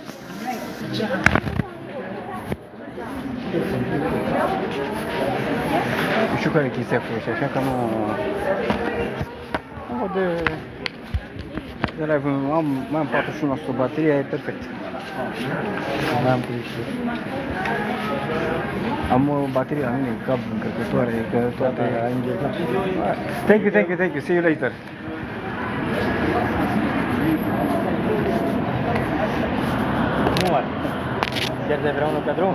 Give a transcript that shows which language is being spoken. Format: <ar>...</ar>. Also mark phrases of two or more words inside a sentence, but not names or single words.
<ro>Nu știu care e chestia cu ăștia, așa că nu văd de live. Mai am 41% bateria, e perfect. Mai am 30. Am o baterie la mine, cablu, încărcătoare, că toate a înghețat.</ro> <en>Thank you, see you later.</en> <ro>Nu ar. Pierde vreunul pe drum?</ro>